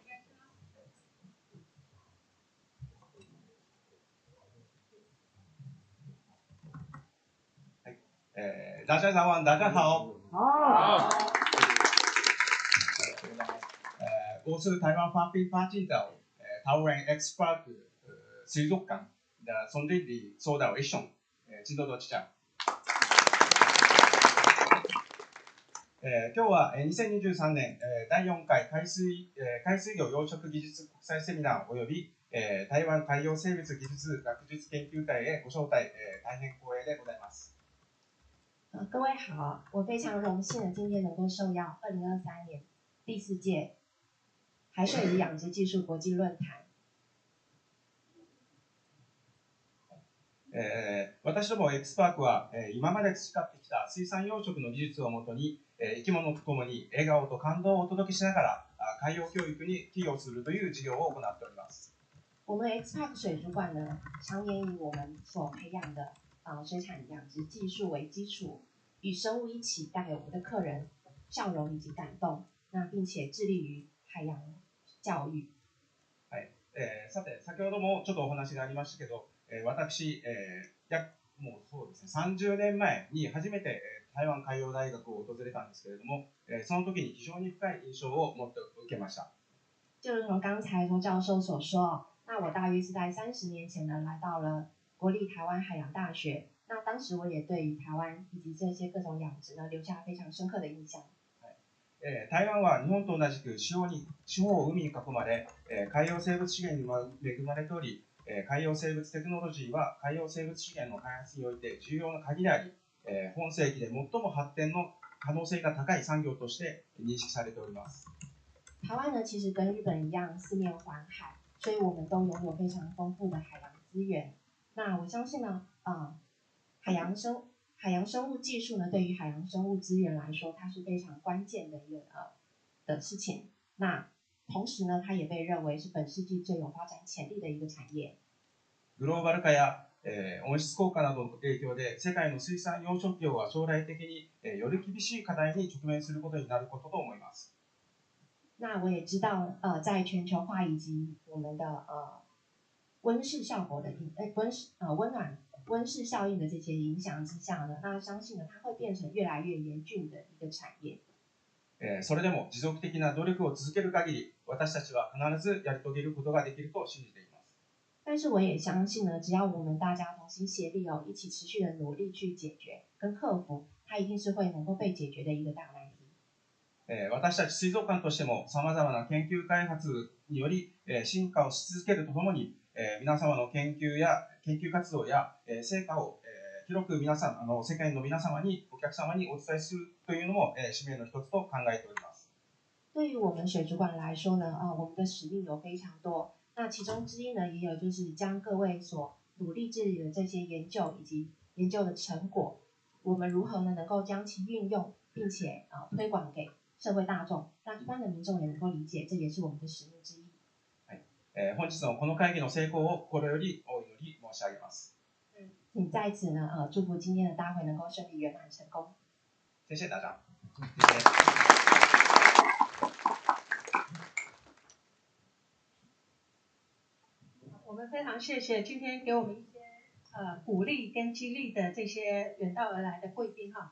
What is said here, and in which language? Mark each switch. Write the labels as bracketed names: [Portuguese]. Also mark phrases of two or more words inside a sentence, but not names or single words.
[Chinese] 大家好。我是台湾横滨八景岛桃园 X Park 水族館的总经理 [Japanese] ソーダを一緒進藤ちゃん。今日は2023年第4回海水魚養殖技術国際セミナーおよび台湾海洋生物技術学術研究会へご招待大変光栄でございます。 [Chinese] 各位好，我非常荣幸的今天能够受邀2023年第4届海水鱼养殖技術国際論壇。 [Japanese] 私ども X パークは今まで培ってきた水産養殖の技術をもとに生き物とともに笑顔と感動をお届けしながら海洋教育に寄与するという事業を行っております。 [Chinese] 我们 X Park 水族馆呢，常年以我们所培养的水产养殖技术为基础，与生物一起带给我们的客人笑容以及感动，那并且致力于海洋教育。 [Japanese] はい、さて先ほどもちょっとお話がありましたけど、私、もうそうですね、30年前に初めて台湾海洋大学を訪れたんですけれども、その時に非常に深い印象を持って受けました。 [Chinese] 就如同刚才周教授所说，那我大约是在30年前呢来到了国立台湾海洋大学，那当时我也对于台湾以及这些各种养殖呢留下非常深刻的印象。 [Japanese] 台湾は日本と同じく四方を海に囲まれ、海洋生物資源にも恵まれており、海洋生物テクノロジーは海洋生物資源の開発において重要な鍵であり、本世紀で最も発展の可能性が高い産業として認識されております。 [Chinese] 台湾呢，其实跟日本一样，四面环海，所以我们都拥有非常丰富的海洋资源。那我相信呢，海洋生物技术呢，对于海洋生物资源来说，它是非常关键的一个的事情。那同时呢，它也被认为是本世纪最有发展潜力的一个产业。 [Japanese] グローバル化や、温室効果などの影響で、世界の水産養殖業は将来的に、より厳しい課題に直面することになることと思います。 [Chinese] 那我也知道，在全球化以及我们的温室效果的温室效应的这些影响之下呢，那相信呢，它会变成越来越严峻的一个产业。 [Japanese] それでも持続的な努力を続ける限り、私たちは必ずやり遂げることができると信じています。 [Chinese] 但是我也相信呢，只要我们大家同心协力一起持续的努力去解决跟克服，它一定是会能够被解决的一个大难题。 [Japanese] 私たち水族館としても様々な研究開発により進化をし続けるとともに、皆様の研究活動や成果を広く皆さん世界の皆様にお客様にお伝えするというのも使命の一つと考えております。 [Chinese] 对于我们水族馆来说呢，我们的使命有非常多。那其中之一呢，也有就是将各位所努力致力的这些研究以及研究的成果，我们如何呢能够将其运用，并且推广给社会大众，让一般的民众也能够理解，这也是我们的使命之一。 [Japanese] 本日のこの会議の成功を心よりお祈り申し上げます。 [Chinese] 请在此呢，祝福今天的大会能够顺利圆满成功。谢谢大家。我们非常谢谢今天给我们一些鼓励跟激励的这些远道而来的贵宾哈。